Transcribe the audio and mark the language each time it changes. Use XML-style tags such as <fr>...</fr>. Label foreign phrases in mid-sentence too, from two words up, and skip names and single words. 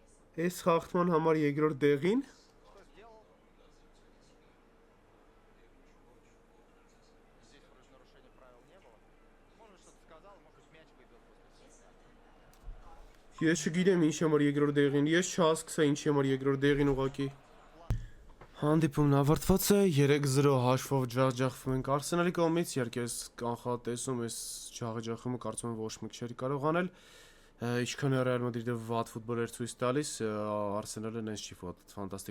<hy>Այս խախտման համար երկրորդ դեղին</hy> <ru>Что сделал? Здесь вроде нарушения правил не было. Может что-то сказал, может быть мяч выбил после себя.</ru> <hy>Ես չգիտեմ ինչ համար երկրորդ դեղին, ես չհասկացա ինչ համար երկրորդ դեղին ուղակի։ Հանդիպումն ավարտված է 3-0 հաշվով ջախջախվում ենք Արսենալի կողմից, իհարկե այս կանխատեսում այս ջախջախումը կարծում եմ ոչ մեկ չէր կարող անել։ Ինչքան է Ռեալ Մադրիդը վատ ֆուտբոլ էր ցույց տալիս, Արսենալը նենց չի ֆանտաստիկ</hy>